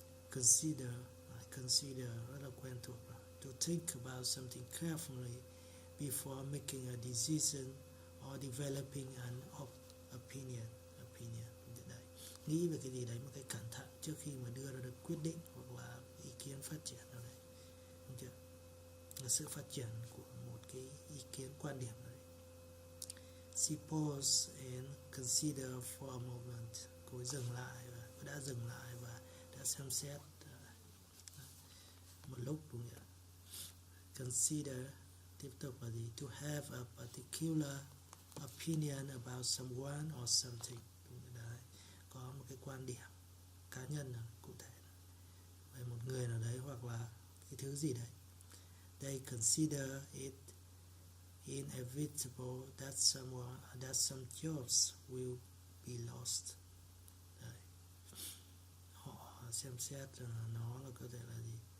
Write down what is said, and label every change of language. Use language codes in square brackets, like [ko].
[vi] Consider rất là quen thuộc rồi. [en] To think about something carefully before making a decision or developing an opinion. [vi] Đấy, nghĩ về cái gì đấy một cái cẩn thận trước khi mà đưa ra được quyết định hoặc là ý kiến phát triển nào đấy, đúng chưa? Là sự phát triển của một cái ý kiến, quan điểm đấy. [en] She paused and considered for a moment. [vi] Cô ấy dừng lại và đã xem xét một lúc, đúng không? Consider tiếp tục là gì? [en] To have a particular opinion about someone or something. [vi] Đấy, có một cái quan điểm cá nhân cụ thể về một người nào đấy hoặc là cái thứ gì đấy. [en] They consider it inevitable that some jobs will be lost. [vi] Đấy, họ xem xét nó là có thể là gì?